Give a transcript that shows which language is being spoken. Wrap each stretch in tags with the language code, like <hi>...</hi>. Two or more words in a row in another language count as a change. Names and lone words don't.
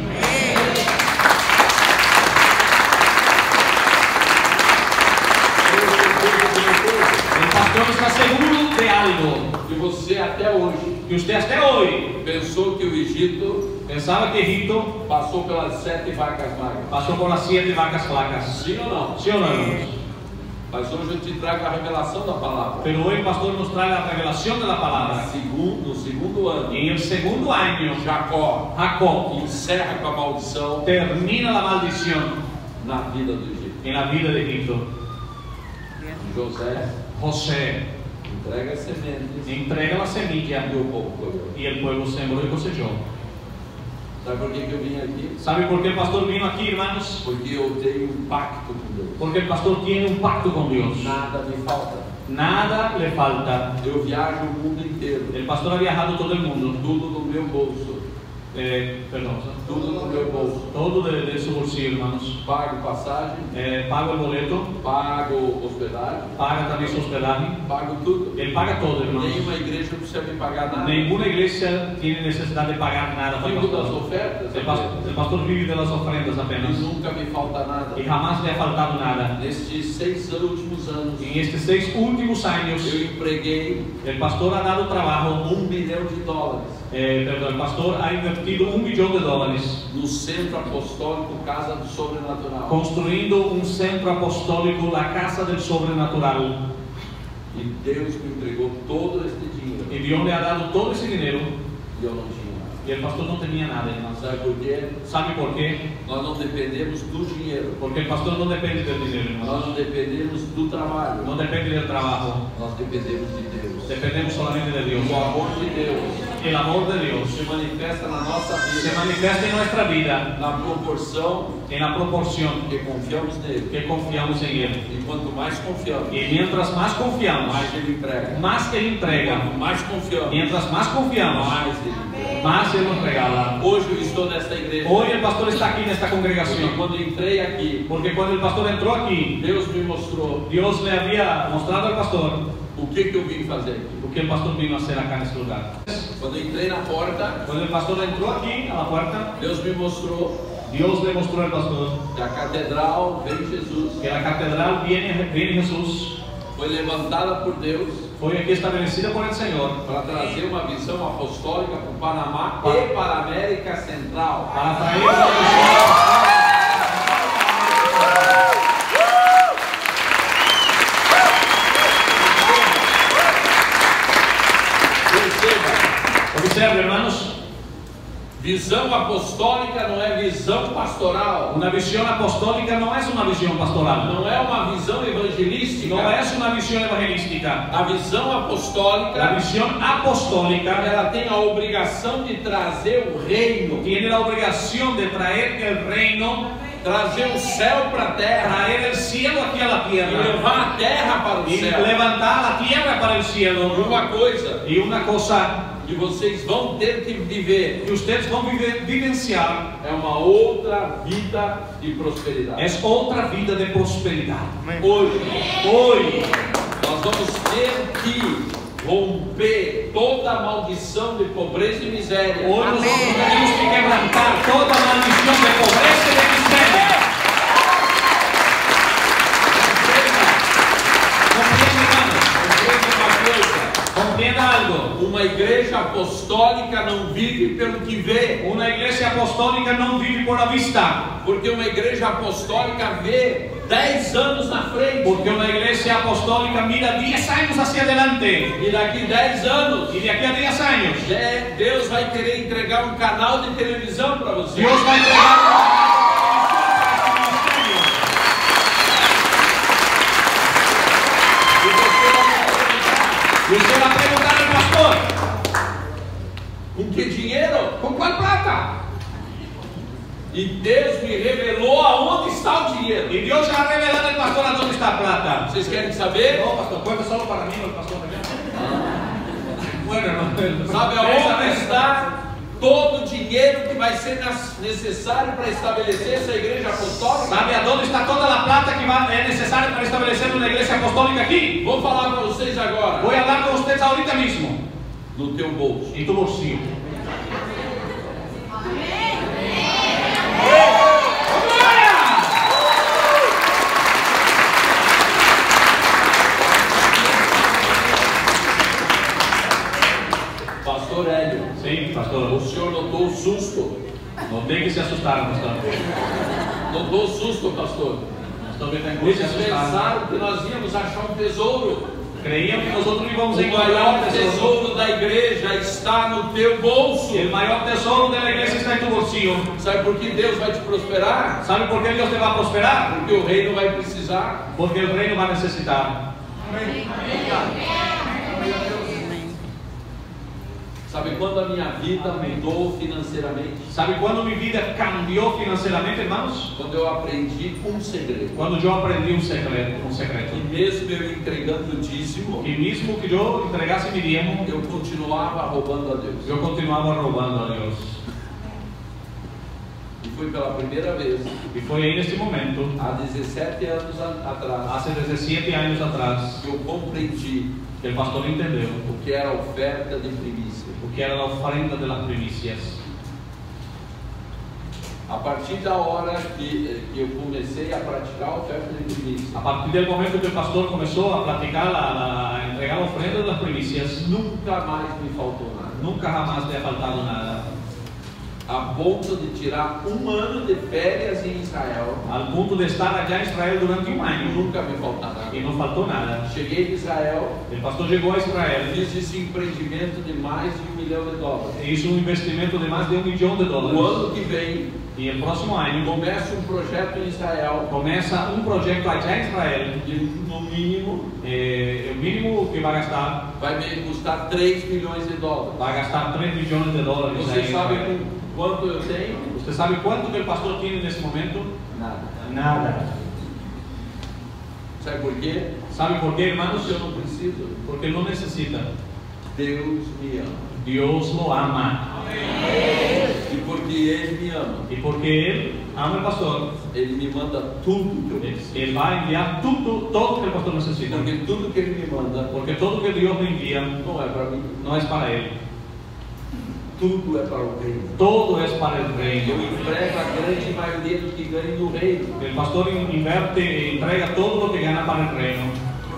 <pt>O pastor está seguro de algo. E você até hoje. E você até hoje. Pensou que o Egito. Pensava que Egito passou pelas 7 vacas magras. Passou pelas 7 vacas flacas. Sim ou não? Sim ou não, irmãos? Mas hoje eu te trago a revelação da palavra.</pt> <es>Pero hoy el pastor nos trae la revelación de la palabra.</es> <pt>No segundo ano.</pt> <es>En el segundo año,</es> <pt>Jacó encerra com a maldição.</pt> <es>Termina la maldición</es> <pt>na vida do Egito.</pt> <es>En la vida de Egipto.</es> <pt>José entrega as sementes.</pt> <es>Entrega la semilla.</es> <pt>E o povo colheu.</pt> <es>Y el pueblo sembró y cosechó.</es> <pt>Sabe por que eu vim aqui?</pt> <es>¿Sabe por qué el pastor vino aquí, hermanos?</es> <pt>Porque eu tenho um pacto com Deus.</pt> <es>Porque el pastor tiene un pacto con Dios.</es> <pt>Nada me falta.</pt> <es>Nada le falta.</es> <pt>Eu viajo o mundo inteiro.</pt> <es>El pastor ha viajado todo el mundo.</es> <pt>Tudo no meu bolso.</pt> <es>Perdón.</es> <pt>Tudo no meu bolso.</pt> <es>Todo de su bolsillo, hermanos.</es> <pt>Pago passagem.</pt> <es>Pago el boleto.</es> <pt>Pago hospedagem.</pt> <es>Paga también su hospedaje.</es> <pt>Pago tudo.</pt> <es>Ele paga todo, hermanos.</es> <pt>Nenhuma igreja precisa me pagar nada. Nenhuma igreja</pt> <es>tiene necesidad de pagar nada para el</es> <pt>Vivo das</pt> <es>pastor.</es> <pt>ofertas.</pt> <es>El pastor vive de las ofrendas apenas.</es> <pt>E nunca me falta nada.</pt> <es>Y jamás le ha faltado nada.</es> <pt>Nestes 6 últimos anos.</pt> <es>En estes 6 últimos años.</es> <pt>Eu empreguei.</pt> <es>El pastor ha dado trabajo.</es> <pt>$1 bilhão.</pt> <es>El pastor ha invertido $1 bilhão.</es> <pt>No Centro Apostólico Casa do Sobrenatural. Construindo um centro apostólico, la Casa del Sobrenatural. E Deus me entregou todo este dinheiro. E Deus lhe</pt> <es>ha dado</es> <pt>todo esse dinheiro. E eu não tinha nada. E o pastor não tinha nada, irmãos. Sabe por quê? Sabe por quê? Nós não dependemos do dinheiro. Porque o pastor não depende do dinheiro, irmãos. Nós não dependemos do trabalho. Não depende do trabalho. Nós dependemos de Deus.</pt> <es>Dependemos solamente de Deus.</es> <pt>O amor de Deus.</pt> <es>El amor de Dios</es> <pt>se manifesta na nossa vida.</pt> <es>Se manifesta en nuestra vida.</es> <pt>Na proporção.</pt> <es>En la proporción</es> <pt>que confiamos nele.</pt> <es>Que confiamos en él.</es> <pt>E quanto mais confiamos.</pt> <es>Y mientras más confiamos.</es> <pt>Mais ele entrega.</pt> <es>Más él entrega.</es> <pt>Quanto mais confiamos.</pt> <es>Mientras más confiamos.</es> <pt>Mais ele entrega.</pt> <es>Más él nos regala.</es> <pt>Hoje eu estou nesta igreja.</pt> <es>Hoy el pastor está aquí nesta congregación.</es> <pt>Porque quando entrei aqui.</pt> <es>Porque cuando el pastor entró aquí.</es> <pt>Deus me mostrou.</pt> <es>Dios le había mostrado al pastor.</es> <pt>O que eu vim fazer aqui? O que</pt> <es>el pastor vino a hacer acá</es> <pt>neste lugar. Quando eu entrei na porta,</pt> <es>quando el pastor entró aquí a la puerta,</es> <pt>Deus me mostrou.</pt> <es>Dios le mostró al pastor</es> <pt>que a catedral vem Jesus.</pt> <es>Que la catedral viene Jesús.</es> <pt>foi levantada por Deus foi aqui estabelecida por el Senhor para trazer uma visão apostólica para o Panamá e para a América Central. para trazer uma visão. Observe, hermanos, visão apostólica não é visão pastoral.</pt> <es>una visión apostólica no es una visión pastoral,</es> <pt>Não é uma visão evangelística.</pt> <es>no es una visión evangelística.</es> <pt>A visão</pt> <es>La</es> <pt>apostólica,</pt> <es>visión apostólica</es> <pt>ela tem a obrigação de trazer o reino,</pt> <es>tiene la obligación de traer el reino,</es> <pt>trazer o céu para a terra</pt> <es>traer el cielo aquí a la</es> <pt>e</pt> <es>tierra</es> <pt>levar a terra para o</pt> <es>y</es> <pt>céu.</pt> <es>levantar la tierra para el</es> <pt>E</pt> <es>cielo.</es> <pt>uma coisa</pt> <es>Y una cosa</es> <pt>que vocês vão ter que viver</pt> <es>que ustedes van a vivenciar</es> <pt>é uma outra vida de prosperidade.</pt> <es>es otra vida de prosperidad.</es> <pt>Hoje,</pt> <es>Hoy</es> <pt>nós vamos ter que romper toda a maldição de pobreza e miséria.</pt> <es>Hoy nosotros tenemos que quebrantar toda maldición de pobreza y de miseria. Comprende, hermanos,</es> <pt>Entenda uma coisa:</pt> <es>comprenda algo.</es> <pt>uma igreja apostólica não vive pelo que vê,</pt> <es>Una iglesia apostólica no vive por la vista,</es> <pt>porque uma igreja apostólica vê 10 anos na frente,</pt> <es>porque una iglesia apostólica mira 10 años hacia adelante</es> <pt>e daqui 10 anos</pt> <es>y de aquí a 10 años</es> <pt>Deus vai querer entregar um canal de televisão para você.</pt> <es>Dios va a entregar y usted va a preguntar al pastor,</es> <pt>Com que dinheiro?</pt> <es>¿con cuál plata?</es> <pt>E Deus me revelou aonde está o dinheiro.</pt> <es>Y Dios ya ha revelado al pastor a dónde está la plata.</es> <pt>Vocês querem saber?</pt> <es>No, pastor, cuenta solo para mí, no el pastor también. Bueno, hermano,</es> <pt>Sabe aonde está todo o dinheiro que vai ser necessário para estabelecer essa igreja apostólica?</pt> <es>¿Sabe a dónde está toda la plata que es necesaria para establecer una iglesia apostólica aquí?</es> <pt>Vou falar para vocês agora.</pt> <es>Voy a hablar con ustedes ahorita mismo.</es> <pt>No teu bolso.</pt> <es>En tu bolsillo.</es> <pt>Pastor Hélio,</pt> <es>Sí,</es> <pt>o</pt> <es>pastor.</es> <pt>senhor notou o susto?</pt> <es>No tem que se asustar, pastor.</es> <pt>Notou o susto, pastor?</pt> <es>Pastor, que</es> <pt>tem que Eles</pt> <es>se asustar.</es> <pt>pensaram que nós íamos achar um tesouro.</pt> <es>Creíamos que nosotros íbamos</es> <pt>O</pt> <es>a encontrar</es> <pt>maior</pt> <es>un tesoro.</es> <pt>tesouro da igreja está no teu bolso.</pt> <es>El mayor tesoro de la iglesia está en tu bolsillo.</es> <pt>Sabe por que Deus vai te prosperar?</pt> <es>¿Sabe por qué Dios te va a prosperar?</es> <pt>Porque o reino vai precisar.</pt> <es>Porque el reino va a necesitar.</es> <pt>Sabe quando a minha vida mudou financeiramente?</pt> <es>¿Sabe cuándo mi vida cambió financieramente, hermanos?</es> <pt>Quando eu aprendi um segredo.</pt> <es>Cuando yo aprendí un secreto.</es> <pt>E mesmo eu entregando o dízimo,</pt> <es>Y mismo que yo entregase mi diezmo,</es> <pt>eu continuava roubando a Deus.</pt> <es>yo continuaba robando a Dios.</es> <pt>E foi pela primeira vez,</pt> <es>Y fue en este momento,</es> <pt>há 17 anos atrás,</pt> <es>hace 17 años atrás,</es> <pt>que eu compreendi</pt> <es>que el pastor entendió</es> <pt>o que era a oferta de primícia. o que era</pt> <es>la ofrenda de las primicias.</es> <pt>A partir da hora que eu comecei a praticar a oferta de primícia,</pt> <es>A partir del momento que el pastor comenzó a platicar, a entregar la ofrenda de las primicias,</es> <pt>nunca mais me faltou nada.</pt> <es>nunca jamás le ha faltado nada.</es> <pt>A ponto de tirar um ano de férias em Israel,</pt> <es>Al punto de estar allá en Israel durante un año</es> <pt>nunca me faltar nada.</pt> <es>y no faltó nada.</es> <pt>Cheguei em Israel,</pt> <es>El pastor llegó a Israel</es> <pt>fiz esse empreendimento de mais de $1 milhão.</pt> <es>e hizo un investimento de más de $1 millón.</es> <pt>O ano que vem,</pt> <es>Y el próximo año</es> <pt>começa um projeto em Israel</pt> <es>comienza un proyecto allá en Israel.</es> <pt>de, no mínimo,</pt> <es>El mínimo que va a gastar,</es> <pt>vai me custar $3 milhões.</pt> <es>va a gastar $3 millones ahí</es> <pt>Você</pt> <es>en</es> <pt>sabe</pt> <es>Israel.</es> <pt>quanto eu tenho?</pt> <es>¿Usted sabe cuánto que el pastor tiene en ese momento?</es> <pt>Nada.</pt> <es>Nada.</es> <pt>Sabe por quê?</pt> <es>¿Sabe por qué, hermanos?</es> <pt>Porque eu não preciso.</pt> <es>Porque él no necesita.</es> <pt>Deus me ama.</pt> <es>Dios lo ama.</es> <pt>E porque Ele me ama,</pt> <es>Y porque él ama al pastor,</es> <pt>Ele me manda tudo que eu preciso.</pt> <es>él va a enviar todo que el pastor necesita.</es> <pt>Porque tudo que Ele me manda</pt> <es>Porque todo que Dios le envía</es> <pt>não é para mí.</pt> <es>no es para él.</es> <pt>Tudo é para o reino.</pt> <es>Todo es para el</es> <pt>Eu</pt> <es>reino.</es> <pt>emprego a grande maioria do que ganha no reino.</pt> <es>El pastor invierte e entrega todo lo que gana para el reino.</es>